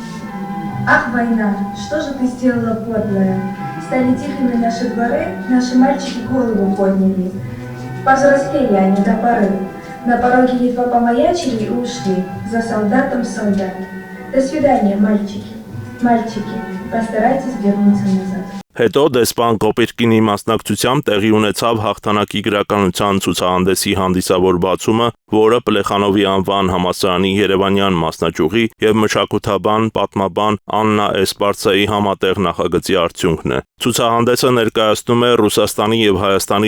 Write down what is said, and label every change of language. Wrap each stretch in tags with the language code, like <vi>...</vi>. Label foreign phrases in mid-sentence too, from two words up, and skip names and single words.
<ru>Ах, война, что же ты сделала, подлая? Стали тихими наши дворы, наши мальчики голову подняли. Повзрослели они до поры. На пороге едва помаячили и ушли. За солдатом солдат. До свидания, мальчики. Мальчики, постарайтесь вернуться назад.</ru> <hy>Հետո դեսպան Կոպիրկինի մասնակցությամբ տեղի ունեցավ հաղթանակի գրականության ցուցահանդեսի հանդիսավոր բացումը, որը Պլեխանովի անվան համալսարանի Երևանյան մասնաճյուղի եւ մշակութաբան, պատմաբան Աննա Էսպարցայի համատեղ նախագծի արդյունքն է։ Ցուցահանդեսը ներկայացնում է Ռուսաստանի եւ Հայաստանի</hy>